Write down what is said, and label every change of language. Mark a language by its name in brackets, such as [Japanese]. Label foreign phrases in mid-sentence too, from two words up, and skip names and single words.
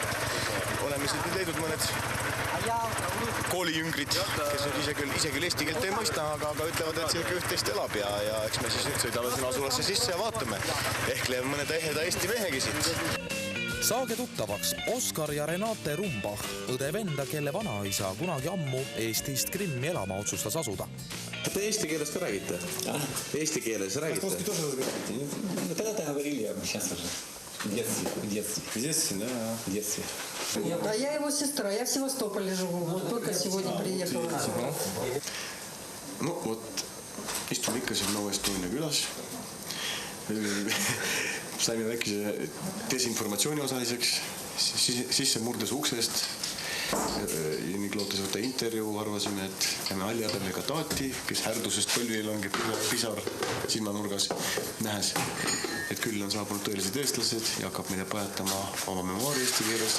[Estonian] Oleme siit nüüd leidnud mõned koolijüngrid, kes ise küll eesti keelt ei mõista, aga ütlevad, et siin üht-teist elab ja eks me siis nüüd sõidame sinna asulasse sisse ja vaatame. Ehk leiab mõne eheda eesti mehegi siit. Saage tuttavaks Oskar ja Renate Rumbach, õde venda, kelle vanaisa kunagi ammu Eestist Krimmi elama otsustas asuda. Te eesti keeles ka räägite? Eesti keeles räägite? [Russian] Тогда ты говорили, сейчас уже. В детстве, да? В детстве. Нет, а я его сестра, я в Севастополе живу, вот только сегодня приехала. Ну вот, [Estonian] istume ikka seal Novo-Estonia külas. Saime väikese desinformatsiooni osaliseks, sisse murdes uksest. Nii lootes võtta intervjuu, arvasime, et jääme Aljapäeviga taati, kes härdusest põlvi langeb pisar silmanurgas nähes, et küll on saabunud tõelised eestlased ja hakkab meile pajatama oma memoari eesti keeles.